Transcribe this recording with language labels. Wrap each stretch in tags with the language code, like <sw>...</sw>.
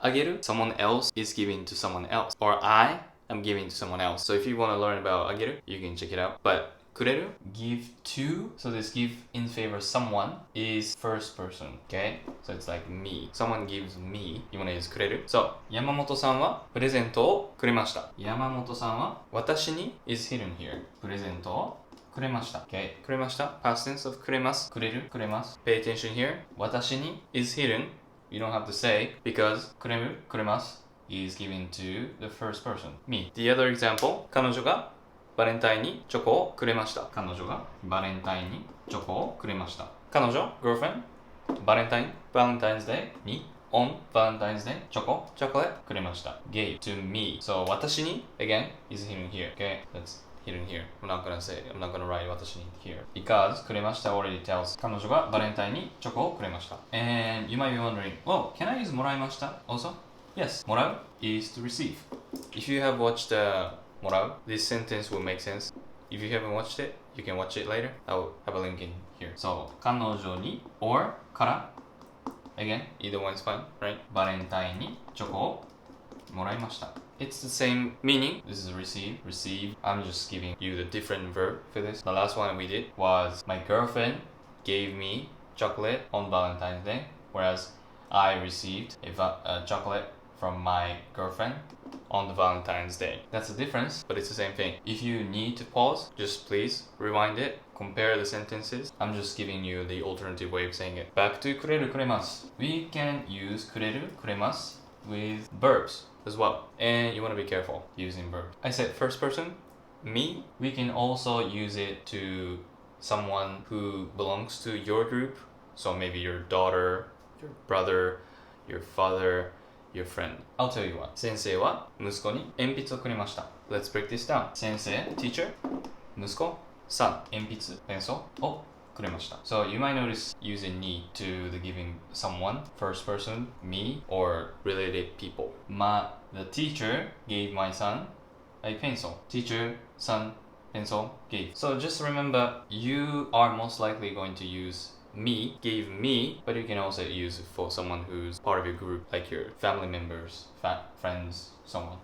<en>Ageru, someone else is giving to someone else. Or I am giving to someone else. So if you want to learn about ageru, you can check it out. But kureru, give to, so this give in favor of someone is first person, okay? So it's like me. Someone gives me, you wanna use くれる?</en> <ja>So, 山本さんはプレゼントをくれました。山本さんは私に</ja> <en>is hidden here.</en> <ja>プレゼントをくれました。 Okay, くれました。</ja> <en>Past tense of くれます。くれる、くれます。Pay attention here. 私に is hidden. You don't have to say because くれる、くれます is given to the first person. Me. The other example,</en> <ja>彼女がバレンタインにチョコをくれました。彼女がバレンタインにチョコをくれました。彼女 girlfriend バレンタイン Valentine's Day に</ja> <en>on Valentine's Day</en> <ja>チョコ chocolate くれました。</ja> <en>gave to me. So 私に again is hidden here. Okay, that's hidden here. I'm not gonna write 私に here because くれました already tells</en> <ja>彼女がバレンタインにチョコをくれました。</ja> <en>And you might be wondering, oh, can I use もらいました also? Yes, もらう is to receive. If you have watched morau, this sentence will make sense. If you haven't watched it, you can watch it later. I'll have a link in here. So, 彼女に or から again, either one is fine, right?</en> <ja>バレンタインにチョコをもらいました.</ja> <en>It's the same meaning. This is receive. I'm just giving you the different verb for this. The last one we did was my girlfriend gave me chocolate on Valentine's Day, whereas I received a chocolate from my girlfriend on the Valentine's Day. That's the difference, but it's the same thing. If you need to pause, just please rewind it, compare the sentences. I'm just giving you the alternative way of saying it. Back to くれる、くれます. We can use くれる、くれます with verbs as well. And you want to be careful using verbs. I said first person, me. We can also use it to someone who belongs to your group. So maybe your daughter, your brother, your father, your friend. I'll tell you what.</en> <ja>先生は息子に鉛筆をくれました。</ja> <en>Let's break this down.</en> <ja>先生 teacher 息子 son 鉛筆 pencil をくれました。</ja> <en>So you might notice using ni to the giving someone, first person, me, or related people. The teacher gave my son a pencil. Teacher, son, pencil, gave. So just remember, you are most likely going to use me, gave me, but you can also use it for someone who's part of your group, like your family members, friends, someone.</en>